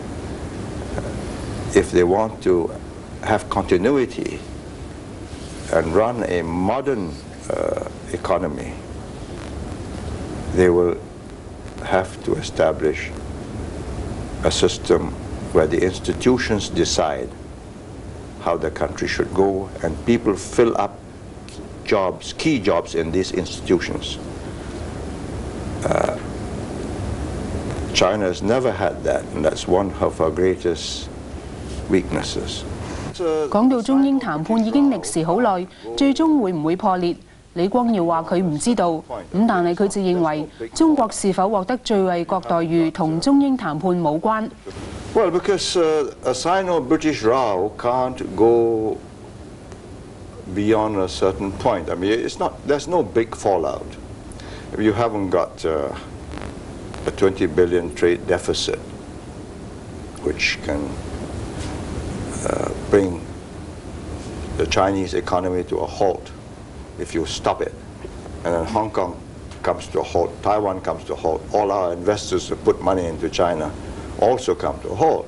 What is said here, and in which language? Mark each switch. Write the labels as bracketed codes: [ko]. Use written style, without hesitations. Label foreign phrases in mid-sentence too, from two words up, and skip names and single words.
[en] If they want to have continuity and run a modern economy, they will have to establish a system where the institutions decide how the country should go and people fill up jobs, key jobs in these institutions. China has never had that, and that's one of our greatest weaknesses. [yue] 講到中英談判已經歷時好耐，最終會唔會破裂？李光耀話佢唔知道，咁但係佢就認為中國是否獲得最惠國待遇同中英談判冇關。 [en] Well, because a Sino-British row can't go beyond a certain point. I mean, there's no big fallout. If you haven't got a 20 billion trade deficit, which can bring the Chinese economy to a halt if you stop it, and then Hong Kong comes to a halt, Taiwan comes to a halt, all our investors who put money into China also come to a halt.